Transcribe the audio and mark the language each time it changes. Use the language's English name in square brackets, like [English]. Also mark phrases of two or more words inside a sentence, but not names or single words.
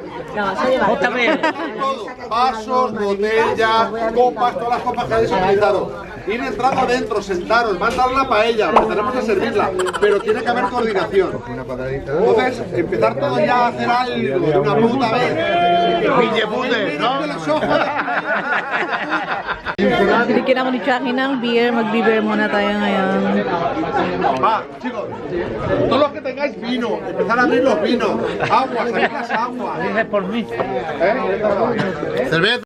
[Spanish] Todo, vasos, botellas, copas, todas las copas que habéis utilizado. Ir entrando adentro, sentaros, van a dar la paella, porque tenemos que servirla, pero tiene que haber coordinación. Entonces, empezar todo ya a hacer algo de una puta vez. Pille-pute, ¿no? De los ojos. [Filipino] Binigyan ako ni Chucky ng beer. Mag-beer muna tayo ngayon. [Spanish] Va, chicos, todos los que tengáis vino, empezar a abrir los vinos, aguas, aquí las aguas. Es por mí. Cerveza.